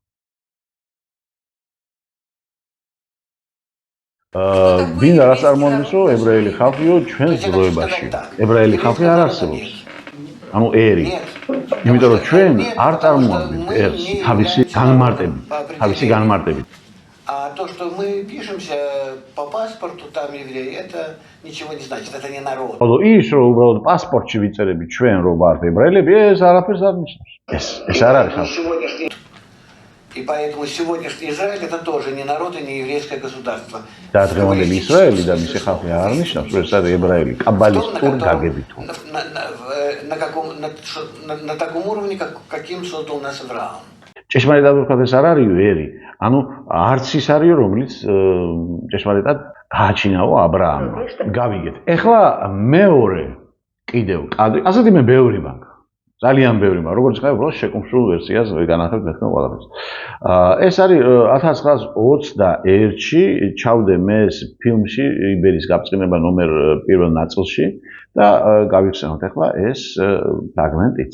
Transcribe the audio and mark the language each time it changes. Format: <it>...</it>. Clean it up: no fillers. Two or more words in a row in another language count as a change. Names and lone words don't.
<ka>ვინ არ წარმოადგენს რომ ებრაელი ხალხიო ჩვენს დროებაში ებრაელი ხალხი არ არსებობს ანუ ერი იმიტომ რომ ჩვენ არ წარმოადგენთ ერს თავისი განმარტებით</ka> <ru>А то, что мы пишемся по паспорту, там евреи, это ничего не значит, это не народ. Алло,</ru> <ka>ის რომ უბრალოდ პასპორტში ვიწერები ჩვენ რომ ვართ ებრაელები, ეს არაფერს არ ნიშნავს. ეს არ არის ხალხი.</ka> <ru>И поэтому сегодняшний Израиль это тоже не народ и не еврейское государство.</ru> <ka>და დღევანდელი ისრაელი და მისი ხალხი არ ნიშნავს, რომ ეს არის ებრაელი კაბალისტურ გაგებით.</ka> <ru>На таком уровне, каким создал нас Авраам.</ru> <ka>ჭეშმარიტად ვთქვათ ეს არ არის ერი. ანუ არც ის არის რომელიც ჭეშმარიტად გააჩინაო ა ブラ ამმა. გავიგეთ. ეხლა მეორე კიდევ კადრი. ასეთი მე ბევრი მაქვს. ძალიან ბევრი მაქვს. როგორც ხარ უბრალოდ შეკუმშულ ვერსიას განახილებ მეთქმა ყველაფერს. ეს არის 1921-ში ჩავდე მე ეს ფილმში იბერის გაბწყინება ნომერ პირველ ნაწილში და გავიხსენოთ ეხლა ეს ფრაგმენტიც.</ka>